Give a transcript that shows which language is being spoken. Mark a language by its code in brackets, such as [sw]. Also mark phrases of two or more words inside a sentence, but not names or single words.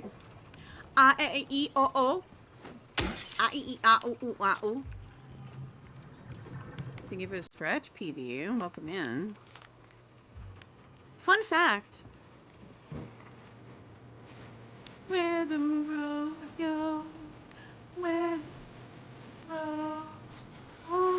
[en] A-E-E-O-O. A-E-E-A-O-O-A-O. Thank you for the stretch, PD. Welcome in. Fun fact. Where the road goes, where the road goes.